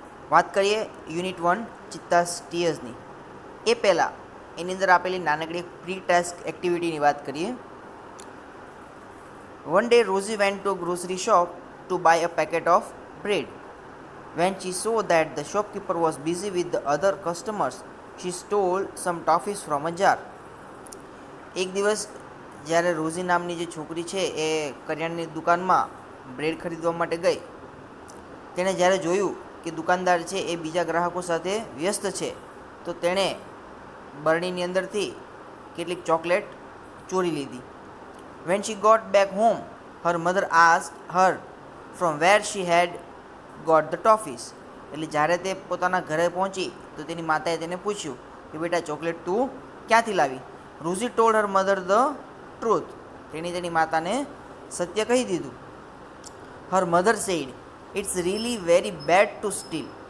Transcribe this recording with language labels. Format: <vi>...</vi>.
<gu>વાત કરીએ યુનિટ 1 ચિત્તાઝ ટીયર્સની. એ પહેલાં એની અંદર આપેલી નાનકડી પ્રી ટાસ્ક એક્ટિવિટીની વાત કરીએ.</gu> <en>One day Rosie went to grocery shop to buy a packet of bread. When she saw that the shopkeeper was busy with the other customers, she stole some toffees from a jar.</en> <gu>એક દિવસ જ્યારે rosy નામની જે છોકરી છે એ કરિયાણાની દુકાનમાં bread ખરીદવા માટે ગઈ, તેણે જ્યારે જોયું કે દુકાનદાર છે એ બીજા ગ્રાહકો સાથે વ્યસ્ત છે, તો તેણે બરણીની અંદરથી કેટલીક ચોકલેટ ચોરી લીધી.</gu> <en>When she got back home, her mother asked her from where she had got the toffees.</en> <gu>એટલે જ્યારે તે પોતાના ઘરે પહોંચી તો તેની માતાએ તેને પૂછ્યું કે બેટા ચોકલેટ તું ક્યાંથી લાવી.</gu> <en>Rosie told her mother the truth.</en> <gu>તેણે તેની માતાને સત્ય કહી દીધું.</gu> <en>Her mother said it's really very bad to steal.</en>